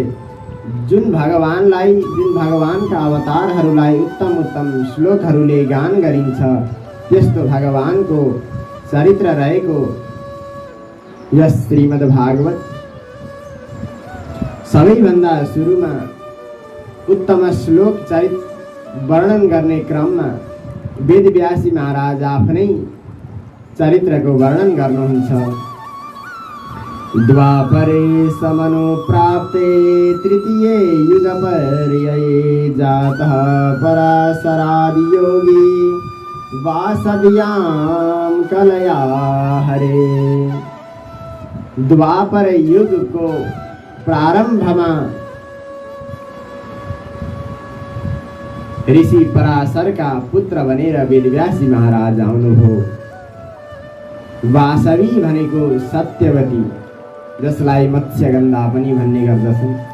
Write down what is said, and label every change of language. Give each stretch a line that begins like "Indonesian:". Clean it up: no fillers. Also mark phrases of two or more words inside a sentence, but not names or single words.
Nepali: जुन भगवानका अवतारहरूलाई उत्तम श्लोकहरूले गान गरिन्छ त्यस्तो भगवानको चरित्र रहेको यस श्रीमद् भागवत सबैभन्दा सुरुमा उत्तम श्लोक चरित वर्णन गर्ने क्रममा वेदव्यासजी महाराज आफ्नै चरित्रको वर्णन गर्नुहुन्छ।
Sanskrit: द्वापरे समनुप्राप्ते तृतीये युगपर्यये जातः पराशरादि योगी वासव्याम कलया हरे।
Nepali: द्वापर युग को प्रारंभमा ऋषि पराशर का पुत्र बनेर वेदव्यासजी महाराज आउनुभयो। वासवी भनेको सत्यवती, जसलाई मत्स्यगन्धा पनि भन्ने गर्दछन्।